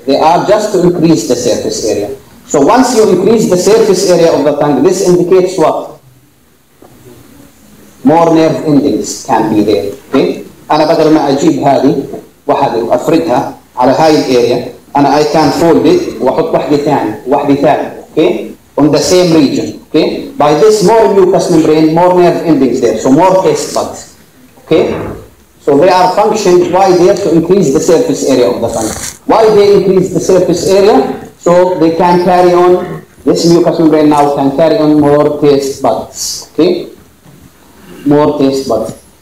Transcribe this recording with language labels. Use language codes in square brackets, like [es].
[en] They are just to increase the surface area. So once you increase the surface area of the tongue, this indicates what? More nerve endings can be there, okay? [ar] أنا بدل ما أجيب هذه واحدة وأفردها على هاي الاريا, أنا [en] I can fold it [ar] وأحط واحدة ثانية وواحدة ثالثة, [en] okay? On the same region, okay? By this more mucous membrane, more nerve endings there, so more taste buds, okay? So they are functioned why there to increase the surface area of the tongue. Why they increase the surface area? So they can carry on, this mucous membrane now can carry on more taste buds. Okay? More taste buds.